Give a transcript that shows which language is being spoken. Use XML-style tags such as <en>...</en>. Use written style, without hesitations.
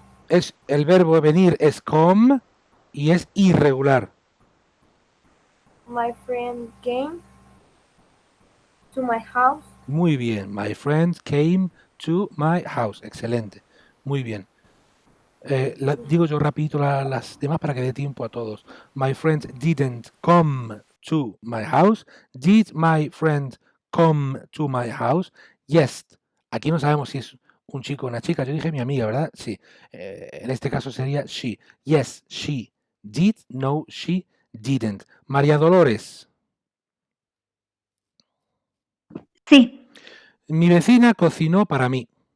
<es>Es, el verbo venir es come y es irregular.</es> <en>My friend came to my house.</en> <es>Muy bien.</es> <en>My friend came to my house.</en> <es>Excelente. Muy bien. Digo yo rapidito las demás para que dé tiempo a todos.</es> <en>My friend didn't come to my house. Did my friend come to my house? Yes.</en> <es>Aquí no sabemos si es un chico o una chica. Yo dije mi amiga, ¿verdad? Sí. En este caso sería she.</es> <en>Yes, she did. No, she didn't.</en> <es>María Dolores. Sí. Mi vecina cocinó para mí.</es>